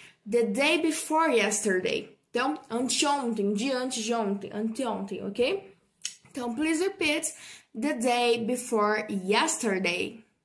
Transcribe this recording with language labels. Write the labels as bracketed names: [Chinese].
[English] The day before yesterday. [Portuguese] Então, anteontem, dia antes de ontem, anteontem, ok? Então, [English] please repeat. The day before yesterday.